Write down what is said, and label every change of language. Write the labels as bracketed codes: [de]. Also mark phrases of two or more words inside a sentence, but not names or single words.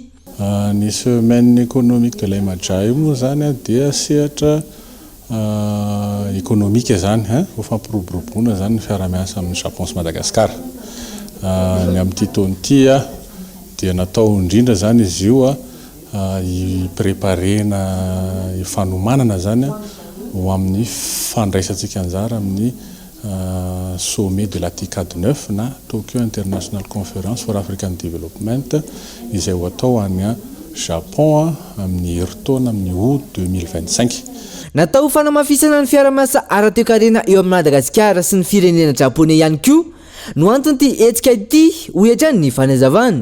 [mg] Ny [fr] semaine économique de l'AMEDJA [mg] io moa zany dia sehatra économique zany ho fampiroboroboana zany ny fiaramiasa amin'ny Japon sy Madagascar. Ny amin'ity taona ity dia natao indrindra zany izy io hipreparena hifanomanana zany ho amin'ny fandraisantsika anjara amin'ny [fr] sommet de la TICAD 9 [mg] na Tokyo International Conference for African Development izay ho atao any Japon amin'ny heritaona amin'ny août 2025. Natao fanamafisana ny fiaramiasa ara-toekarena eo amin'ny Madagasikara sy ny firenena japonais ihany koa no antony ty hetsika ity ho iantrany ny fanazavana.